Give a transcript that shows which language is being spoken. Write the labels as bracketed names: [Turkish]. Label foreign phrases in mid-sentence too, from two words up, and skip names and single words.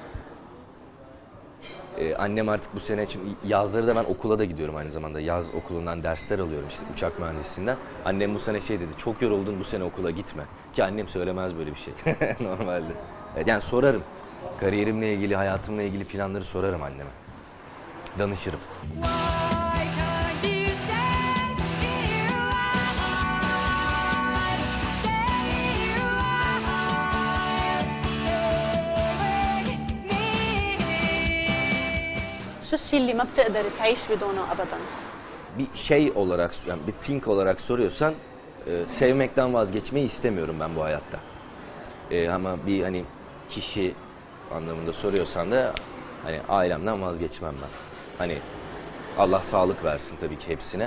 [Turkish] Annem artık bu sene için yazları da ben okula da gidiyorum aynı zamanda. Yaz okulundan dersler alıyorum işte uçak mühendisliğinden. Annem bu sene şey dedi, çok yoruldun bu sene okula gitme. Ki annem söylemez böyle bir şey normalde. Evet, yani sorarım. Kariyerimle ilgili, hayatımla ilgili planları sorarım anneme. Danışırım. [Arabic] شو الشيء اللي ما بتقدر تعيش بدونه أبداً؟ [Turkish] Bir şey olarak, yani bir think olarak soruyorsan sevmekten vazgeçmeyi istemiyorum ben bu hayatta. Ama bir hani kişi anlamında soruyorsan da hani ailemden vazgeçmem ben. Hani Allah sağlık versin tabii ki hepsine.